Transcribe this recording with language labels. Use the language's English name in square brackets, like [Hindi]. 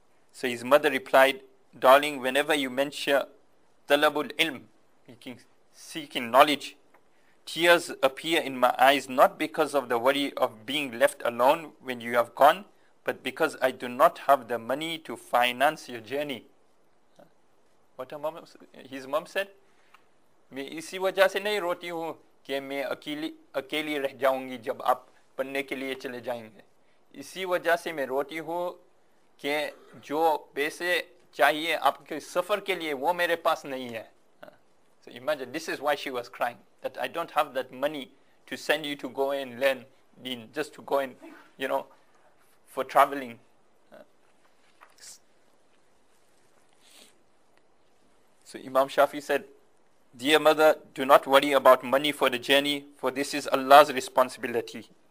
[English] So his mother replied, darling, whenever you mention talabul ilm, seeking knowledge, tears appear in my eyes, not because of the worry of being left alone when you have gone, but because I do not have the money to finance your journey. What his mom said, [Hindi] मैं इसी वजह से नहीं रोती हूँ कि मैं अकेली रह जाऊंगी जब आप पढ़ने के लिए चले जाएंगे. इसी वजह से मैं रोती हूँ कि जो पैसे चाहिए आपके सफ़र के लिए वो मेरे पास नहीं है. [English] So imagine, this is why she was crying, that I don't have that money to send you to go and learn deen, just to go and, for traveling. So Imam Shafi said, dear mother, do not worry about money for the journey, for this is Allah's responsibility.